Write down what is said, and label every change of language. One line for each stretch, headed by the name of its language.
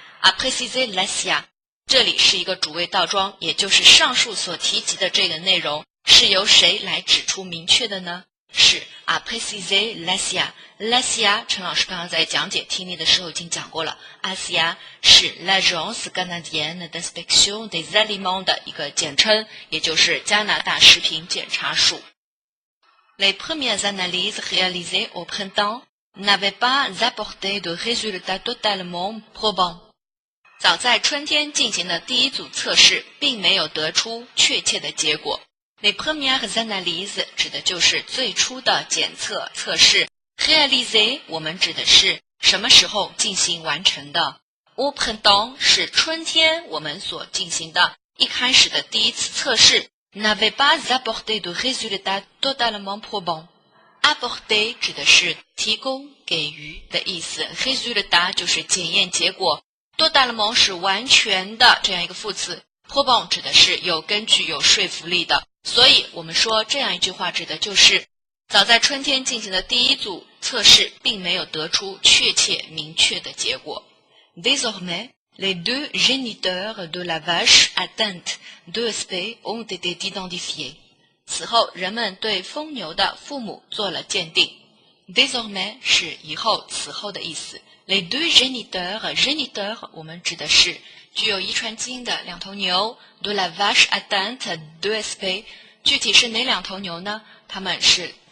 French: a précisé l'ASIA
Chinese: 这里是一个主谓倒装，也就是上述所提及的这个内容是由谁来指出明确的呢？是
French: a précisé l'ASIA。
Chinese: l'ASIA 陈老师刚刚在讲解听力的时候已经讲过了， ASIA 是
French: l'agence canadienne d'inspection des aliments
Chinese: 的一个简称，也就是加拿大食品检查署。
French: Les premières analyses réalisées au printemps n'avaient pas apporté de résultats totalement probants。
Chinese: 早在春天进行的第一组测试并没有得出确切的结果。
French: Les premières analyses
Chinese: 指的就是最初的检测测试， réaliser 我们指的是什么时候进行完成的，
French: au printemps
Chinese: 是春天我们所进行的一开始的第一次测试，
French: n'avait pas apporté de résultats totalement probants。
Chinese: apporter 指的是提供给予的意思， résultat 就是检验结果，
French: totalement
Chinese: 是完全的这样一个副词， probant 指的是有根据有说服力的，所以我们说这样一句话指的就是早在春天进行的第一组测试并没有得出确切明确的结果。
French: Désormais, les deux géniteurs de la vache atteinte d'ESP ont été identifiés。
Chinese: 此后人们对疯牛的父母做了鉴定。 Désormais 是以后此后的意思。
French: Les deux géniteurs
Chinese: 我们指的是具有遗传基因的两头牛
French: de la vache atteinte d'ESP
Chinese: 具体是哪两头牛呢？它们是